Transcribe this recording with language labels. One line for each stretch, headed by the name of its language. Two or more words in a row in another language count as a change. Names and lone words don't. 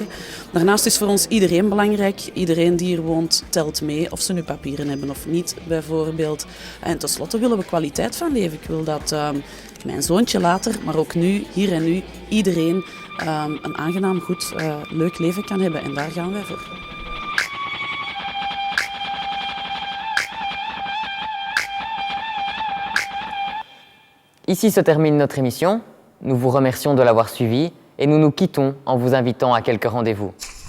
Dutch: Daarnaast is voor ons iedereen belangrijk. Iedereen die hier woont telt mee. Of ze nu papieren hebben of niet, bijvoorbeeld. En tenslotte willen we kwaliteit van leven. Ik wil dat mijn zoontje later, maar ook nu, hier en nu, iedereen een aangenaam, goed, leuk leven kan hebben. En daar gaan wij voor.
French: Ici se termine notre émission. Nous vous remercions de l'avoir suivi et nous nous quittons en vous invitant à quelques rendez-vous.